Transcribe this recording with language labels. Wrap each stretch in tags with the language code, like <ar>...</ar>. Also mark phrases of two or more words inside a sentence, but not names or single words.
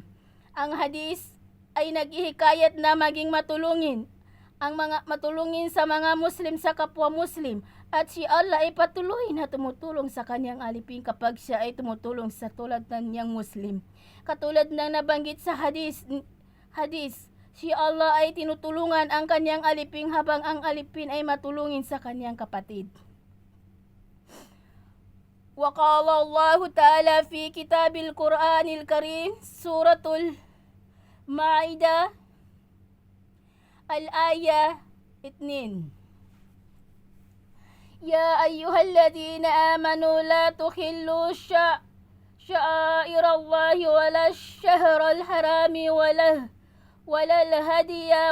<tl>Ang hadis ay naghihikayat na maging matulungin sa mga Muslim sa kapwa Muslim, at si Allah ay patuloy na tumutulong sa kanyang alipin kapag siya ay tumutulong sa tulad ng niyang Muslim. Katulad ng nabanggit sa hadis, si Allah ay tinutulungan ang kanyang alipin habang ang alipin ay matulungin sa kanyang kapatid.</tl> <ar>وقال الله تعالى في كتاب القرآن الكريم، سورة المائدة، الآية 2. يا أيها الذين آمنوا لا تخلوا شعائر الله ولا الشهر الحرام ولا الهدي</ar>